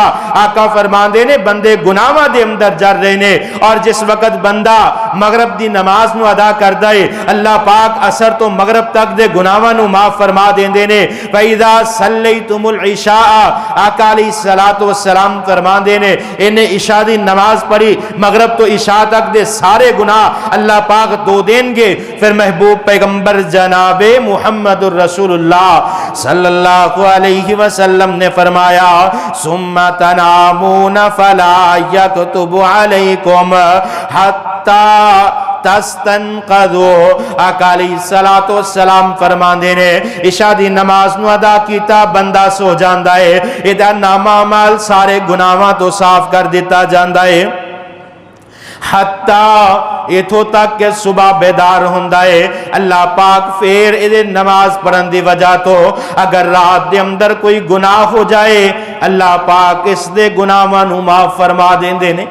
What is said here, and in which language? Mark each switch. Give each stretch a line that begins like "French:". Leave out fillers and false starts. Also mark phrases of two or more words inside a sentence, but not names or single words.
Punjabi: ਆਕਾ ਫ਼ਰਮਾਂਦੇ ਨੇ ਬੰਦੇ ਗੁਨਾਹਾਂ ਦੇ ਅੰਦਰ ਜਲ ਰਹੇ ਨੇ ਔਰ ਜਿਸ ਵਕਤ ਬੰਦਾ ਮਗ਼ਰਬ ਦੀ ਨਮਾਜ਼ ਨੂੰ ਅਦਾ ਕਰਦਾ ਹੈ ਅੱਲਾਹ ਪਾਕ ਅਸਰ ਤੋ ਮਗ਼ਰਬ ਤਕ ਦੇ ਗੁਨਾਹਾਂ ਨੂੰ ਮਾਫ਼ ਫ਼ਰਮਾ ਦੇਂਦੇ ਨੇ।
Arabic: فإذا صليتم العشاء.
Punjabi: ਆਕਾ
Arabic: عليه الصلاة والسلام
Punjabi: ਫ਼ਰਮਾਂਦੇ ਨੇ ਇਨ੍ਹੇਂ ਇਸ਼ਾ ਦੀ ਨਮਾਜ਼ ਪੜ੍ਹੀ ਮਗ਼ਰਬ ਤੋ ਇਸ਼ਾ ਤਕ ਦੇ ਸਾਰੇ ਗੁਨਾਹ ਅੱਲਾਹ ਪਾਕ ਧੋ ਦੇਂਗੇ। ਫਿਰ ਮਹਿਬੂਬ ਪੈਗ਼ੰਬਰ ਜਨਾਬੇ ਮੁਹੰਮਦੁਰ ਰਸੂਲੁੱਲਾਹ
Arabic: صلى الله عليه وسلم
Punjabi: ਨੇ ਫ਼ਰਮਾਇਆ
Arabic: ثم تنامون فلا يكتب عليكم حتى تستيقظوا.
Punjabi: ਆਕਾ
Arabic: عليه الصلاة والسلام
Punjabi: ਫ਼ਰਮਾਂਦੇ ਨੇ ਇਸ਼ਾ ਦੀ ਨਮਾਜ਼ ਨੂੰ ਅਦਾ ਕੀਤਾ ਬੰਦਾ ਸੋ ਜਾਂਦਾ ਹੈ ਇਹਦਾ ਨਾਮਾ ਅਮਲ ਸਾਰੇ ਗੁਨਾਹਾਂ ਤੋ ਸਾਫ਼ ਕਰ ਦਿੱਤਾ ਜਾਂਦਾ ਹੈ ਹੱਤਾ ਇਥੋਂ ਤਕ ਕੇ ਸੁਬ੍ਹਾ ਬੇਦਾਰ ਹੁੰਦਾ ਹੈ ਅੱਲਾਹ ਪਾਕ ਫਿਰ ਇਹਦੇ ਨਮਾਜ਼ ਪੜ੍ਹਨ ਦੀ ਵਜ੍ਹਾ ਤੋ ਅਗਰ ਰਾਤ ਦੇ ਅੰਦਰ ਕੋਈ ਗੁਨਾਹ ਹੋ ਜਾਏ ਅੱਲਾਹ ਪਾਕ ਇਸ ਦੇ ਗੁਨਾਹਾਂ ਨੂੰ ਮਾਫ਼ ਫ਼ਰਮਾ ਦੇਂਦੇ ਨੇ।